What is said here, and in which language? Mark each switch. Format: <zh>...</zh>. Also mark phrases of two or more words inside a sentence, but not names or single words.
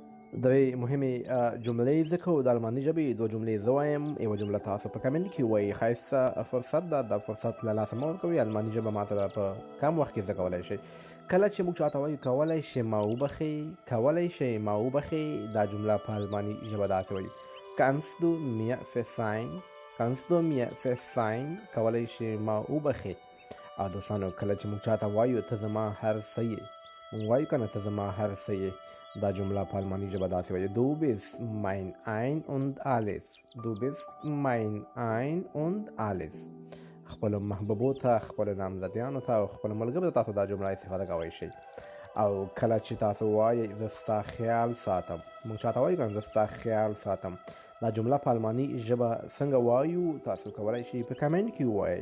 <ps>دوی مهمې جملې ذکر د الماني ژبې دوه جملې زه وایم، یوه جمله تاسو په کمنټ کې وایي. ښایسته فرصت ده، دا فرصت له لاسه مه ورکوئ. الماني ژبه ماته په کم وخت کې زده کولی شئ. کله چې موږ چاته وایو کولی شئ ما وبخښئ، کولی شئ ما وبخښئ، دا جمله په الماني ژبه داسې وایي:</ps> <de>kannst du mir verzeihen، kannst du mir verzeihen،</de> <ps>کولی شئ ما وبخښئ. او دوستانو کله چې موږ چاته وایو ته زما هر څه یې، موږ وایو که نه ته زما هر څه یې، دا جمله په الماني ژبه داسې وایي:</ps> <de>Du bist mein ein und alles، Du bist mein ein und alles.</de> <ps>خپلو محبوبو ته، خپلو نامزدیانو ته او خپلو ملګرو ته تاسو دا جمله استفاده کولی شئ. او کله چې تاسو وایئ زه ستا خیال ساتم، موږ چاته وایو که نه زه ستا خیال ساتم، دا جمله په الماني ژبه څنګه وایو تاسو کولی شئ په کمنټ کې ووایئ.</ps>